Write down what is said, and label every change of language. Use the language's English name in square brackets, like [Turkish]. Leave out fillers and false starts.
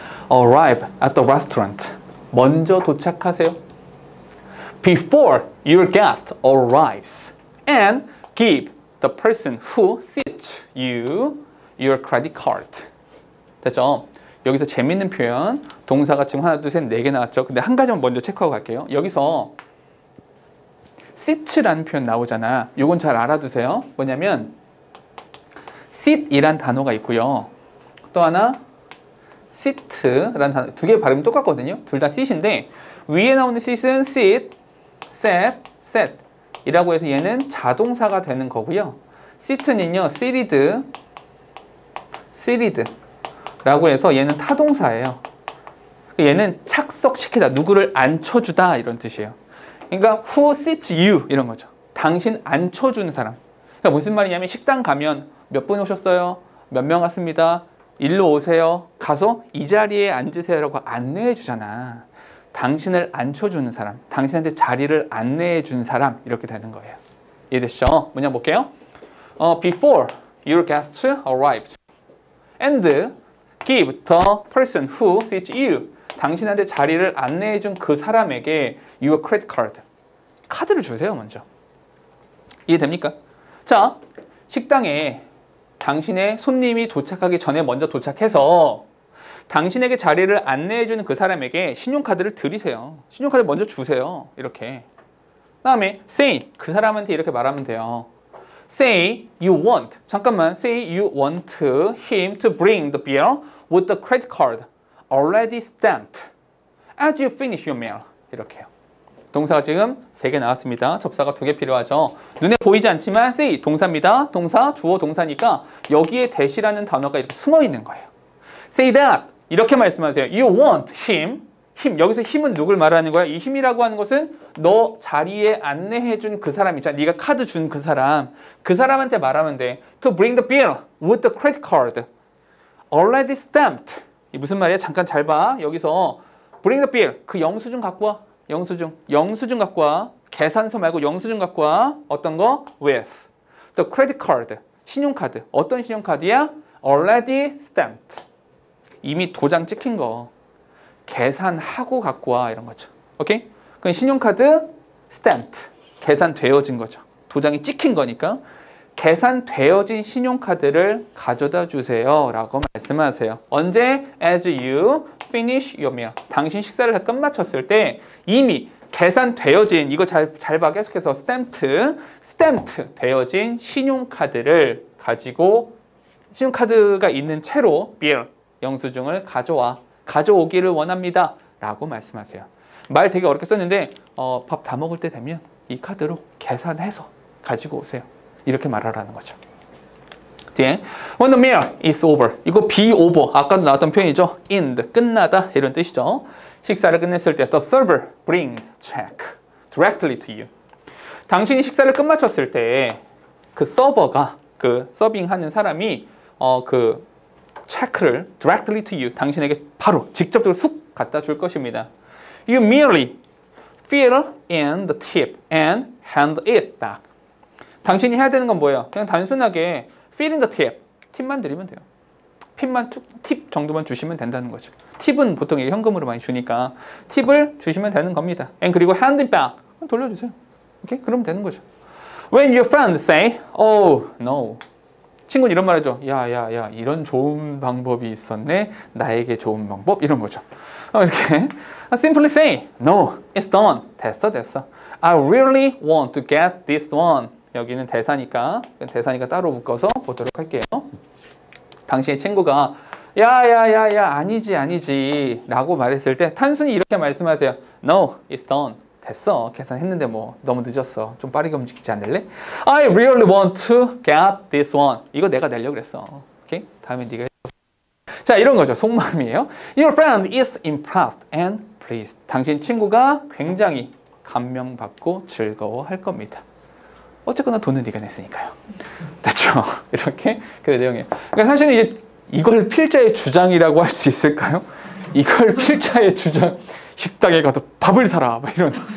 [English] Arrive at the restaurant. [Korean] 먼저 도착하세요. [English] Before your guest arrives. And give the person who seats you your credit card. [Korean] 됐죠? 여기서 재밌는 표현, 동사가 지금 하나, 둘, 셋, 네 개 나왔죠. 근데 한 가지만 먼저 체크하고 갈게요. 여기서 sit라는 표현 나오잖아. 요건 잘 알아두세요. 뭐냐면 sit이란 단어가 있고요. 또 하나 sit라는 단어, 두 개 발음이 똑같거든요. 둘 다 sit인데 위에 나오는 sit은 [English] sit, set, set [Korean] 이라고 해서 얘는 자동사가 되는 거고요. sit는요 seated, seated 라고 해서 얘는 타동사예요. 얘는 착석시키다, 누구를 앉혀주다 이런 뜻이에요. 그러니까 [English] who sits you [Korean] 이런 거죠. 당신 앉혀주는 사람. 그러니까 무슨 말이냐면 식당 가면 몇 분 오셨어요? 몇 명 왔습니다. 일로 오세요. 가서 이 자리에 앉으세요라고 안내해 주잖아. 당신을 앉혀주는 사람, 당신한테 자리를 안내해 준 사람 이렇게 되는 거예요. 이해되시죠? 문장 볼게요. [English] Before your guests arrived and give the person who seats you. [Korean] 당신한테 자리를 안내해 준 그 사람에게 [English] your credit card. [Korean] 카드를 주세요, 먼저. 이해됩니까? 자, 식당에 당신의 손님이 도착하기 전에 먼저 도착해서 당신에게 자리를 안내해주는 그 사람에게 신용카드를 드리세요. 신용카드 먼저 주세요. 이렇게. 그 다음에 say, 그 사람한테 이렇게 말하면 돼요. [English] Say you want, [Korean] 잠깐만, [English] say you want him to bring the bill with the credit card already stamped as you finish your meal. [Korean] 이렇게요. 동사가 지금 3개 나왔습니다. 접사가 2개 필요하죠. 눈에 보이지 않지만 say 동사입니다. 동사, 주어, 동사니까 여기에 that이라는 단어가 이렇게 숨어 있는 거예요. [English] Say that [Korean] 이렇게 말씀하세요. [English] You want him. [Korean] 힘, 여기서 힘은 누굴 말하는 거야? 이 힘이라고 하는 것은 너 자리에 안내해준 그 사람 있잖아. 네가 카드 준 그 사람. 그 사람한테 말하면 돼. [English] To bring the bill with the credit card already stamped. [Korean] 이 무슨 말이야? 잠깐 잘 봐. 여기서 [English] bring the bill. [Korean] 그 영수증 갖고 와. 영수증 갖고 와. 계산서 말고 영수증 갖고 와. 어떤 거? [English] With the credit card. [Korean] 신용카드. 어떤 신용카드야? [English] Already stamped. [Korean] 이미 도장 찍힌 거. 계산하고 갖고 와. 이런 거죠. 오케이? 그럼 신용카드 stamped. 계산되어진 거죠. 도장이 찍힌 거니까. 계산되어진 신용카드를 가져다 주세요 라고 말씀하세요. 언제? [English] As you finish your meal. [Korean] 당신 식사를 다 끝마쳤을 때 이미 계산되어진, 이거 잘 봐. 계속해서 stamped 되어진 신용카드를 가지고, 신용카드가 있는 채로 bill, 영수증을 가져오기를 원합니다 라고 말씀하세요. 말 되게 어렵게 썼는데 밥 다 먹을 때 되면 이 카드로 계산해서 가지고 오세요. 이렇게 말하라는 거죠. 뒤에 [English] when the meal is over. [Korean] 이거 [English] be over. [Korean] 아까도 나왔던 표현이죠. end, 끝나다 이런 뜻이죠. 식사를 끝냈을 때 [English] the server brings check directly to you. [Korean] 당신이 식사를 끝마쳤을 때 그 서버가, 그 서빙하는 사람이 그 체크를 [English] directly to you, [Korean] 당신에게 바로 직접적으로 훅 갖다 줄 것입니다. [English] You merely fill in the tip and hand it back. [Korean] 당신이 해야 되는 건 뭐예요? 그냥 단순하게 [English] fill in the tip, [Korean] 팁만 드리면 돼요. 팁 정도만 주시면 된다는 거죠. 팁은 보통 현금으로 많이 주니까 팁을 주시면 되는 겁니다. And 그리고 [English] hand it back, [Korean] 돌려주세요. 오케이? 그러면 되는 거죠. [English] When your friends say, oh no. [Korean] 친구는 이런 말 하죠. 야, 이런 좋은 방법이 있었네. 나에게 좋은 방법? 이런 거죠. 이렇게 [English] simply say, no, it's done. [Korean] 됐어. [English] I really want to get this one. [Korean] 여기는 대사니까 따로 묶어서 보도록 할게요. 당신의 친구가 야, 아니지 라고 말했을 때 단순히 이렇게 말씀하세요. [English] No, it's done. [Korean] 됐어. 계산했는데 뭐 너무 늦었어. 좀 빠르게 움직이지 않을래? [English] I really want to get this one. [Korean] 이거 내가 내려고 그랬어. 오케이? 다음에 네가 해줘. 자, 이런 거죠. 속마음이에요. [English] Your friend is impressed and pleased. [Korean] 당신 친구가 굉장히 감명받고 즐거워할 겁니다. 어쨌거나 돈은 네가 냈으니까요. 됐죠? 이렇게 그 내용이에요. 그러니까 사실은 이제 이걸 필자의 주장이라고 할 수 있을까요? 이걸 필자의 주장. 식당에 가서 밥을 사라. 막 이런.